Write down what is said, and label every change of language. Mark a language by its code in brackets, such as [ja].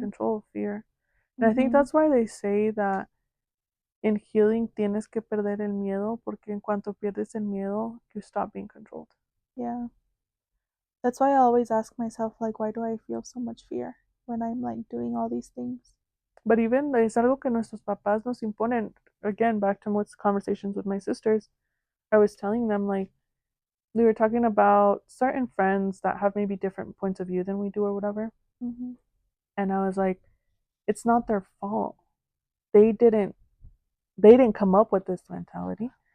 [en] control fear. And I think that's why they say that in healing [es] tienes que perder el miedo, porque en cuanto pierdes el miedo, [en] you stop being controlled. Yeah. That's why I always ask myself, like, why do I feel so much fear when I'm like doing all these things? But even [es] es algo que nuestros papás nos imponen. [en] Again, back to most conversations with my sisters, I was telling them, like, we were talking about certain friends that have maybe different points of view than we do or whatever. Mm-hmm. And I was like, it's not their fault. They didn't they didn't come up with this mentality.